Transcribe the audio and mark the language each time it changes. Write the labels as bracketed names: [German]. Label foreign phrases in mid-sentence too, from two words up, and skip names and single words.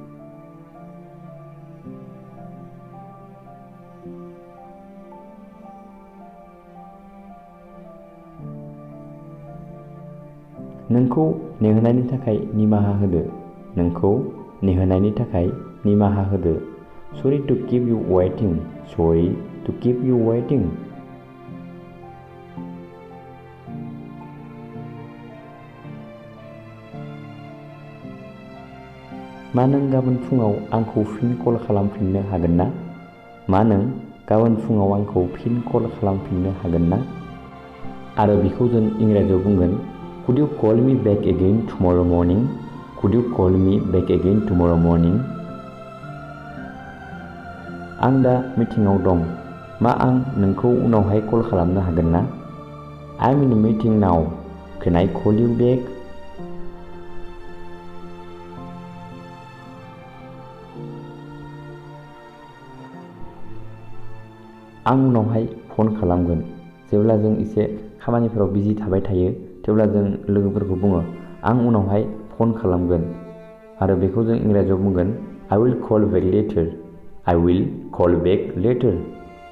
[Bodo] नोंखौ नेहोनायनि थाखाय निमाहा होदो। नोंखौ नेहोनायनि थाखाय निमाहा होदो। [English] Sorry to keep you waiting. Sorry to keep you waiting. [Bodo] मा नों गाबोन फुङाव आंखौ फिन कल खालामफिननो हागोन ना? मा नों गाबोन फुङाव आंखौ फिन कल खालामफिननो हागोन ना? आरो बेखौ जों इंराजियाव बुंगोन [English] Could you call me back again tomorrow morning? Could you call me back again tomorrow morning? [Bodo] आं दा मिटिंआव दं। मा आं नोंखौ उनावहाय कल खालामनो हागोन ना? [English] I'm in a meeting now. Can I call you back? [Bodo] आं उनावहाय फन खालामगोन। जेब्ला जों एसे खामानिफोराव बिजि थाबाय थायो थेवब्ला जों लोगोफोरखौ बुङो आं उनावहाय फन खालामगोन आरो बेखौ जों इंराजियाव बुंगोन [English] I will call back later. I will call back later.